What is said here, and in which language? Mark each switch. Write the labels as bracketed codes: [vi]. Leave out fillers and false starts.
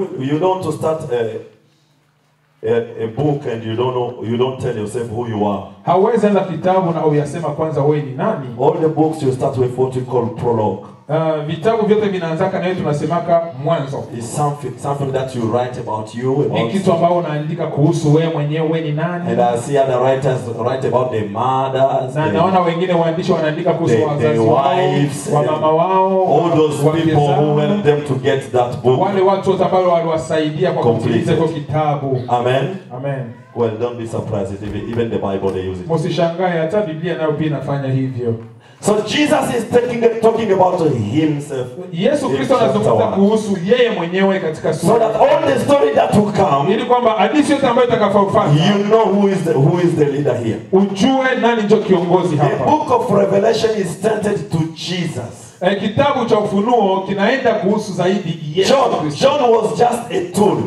[en] You don't want to start a book and you don't tell yourself who you are. [sw] Hauwezi anza kitabu na uyasema kwanza wewe ni nani. [en] All the books you start with what we call prologue. [sw] Vitabu vyote vinaanzaka na hiyo tunasemaka mwanzo. [en] It's something that you write about you. [sw] Ni kitu ambao unaandika kuhusu wewe mwenyewe, wewe ni nani. [en] And I see other writers write about the mothers. [sw] Na naona wengine waandishi wanaandika kuhusu wazazi wao, wa mama wao, [en] all those people who helped them to get that book. [sw] wale watu wote ambao waliwasaidia kwa kutimiza hiyo kitabu. [en] Amen. [sw] Amen. [en] Well, don't be surprised if even the Bible they use it. [sw] Msishangae hata Biblia nayo pia inafanya hivyo. [en] So Jesus is talking about Himself. [sw] Yesu Kristo anazungumza kuhusu yeye mwenyewe katika [en] So [sw] sura. [en] that all the story that will come, [sw] Ili kwamba hadithi yote ambayo itakayofuata, [en] you know who is the leader here. [sw] ujue nani ndio kiongozi [en] The [sw] hapa. [en] book of Revelation is centered to Jesus. [sw] Kitabu cha Ufunuo kinaenda kuhusu zaidi Yesu Kristo. [en] John was just a tool.